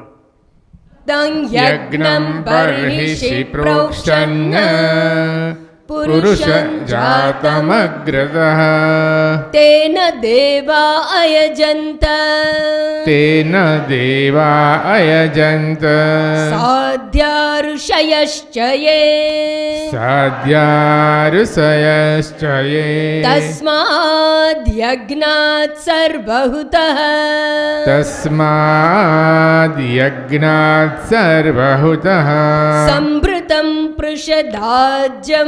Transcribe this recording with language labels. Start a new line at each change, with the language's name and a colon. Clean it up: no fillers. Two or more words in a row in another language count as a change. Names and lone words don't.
Sanskrit: તં યજ્ઞં બર્હિષિ પ્રોક્ષણ પુરુષ જાતમગ્રતઃ તેન દેવા અયજંત તેન દેવા અયજંત સાધ્યા ऋषयश्चये साध्यारुषयश्चये तस्माद् यज्ञात् सर्वहुतः तस्माद् यज्ञात् सर्वहुतः संभृतं पृषदाज्यं